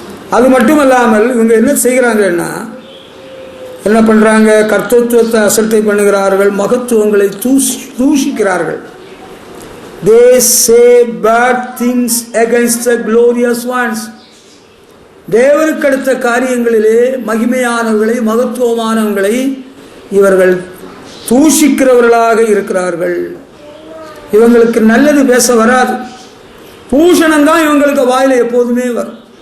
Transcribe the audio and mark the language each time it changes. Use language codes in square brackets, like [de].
[ta] அது மட்டுமல்லாமல் இவங்க என்ன செய்கிறாங்கன்னா, என்ன பண்ணுறாங்க? கர்த்தத்துவத்தை அசட்டை பண்ணுகிறார்கள், மகத்துவங்களை தூஷிக்கிறார்கள். [en] They say bad things against the glorious ones. [ta] தேவனுக்கு அடுத்த காரியங்களிலே மகிமையானவர்களை, மகத்துவமானவர்களை இவர்கள் தூஷிக்கிறவர்களாக இருக்கிறார்கள். இவங்களுக்கு நல்லது பேச வராது. தூஷணம்தான் இவங்களுக்கு வாயில எப்போதுமே வரும்.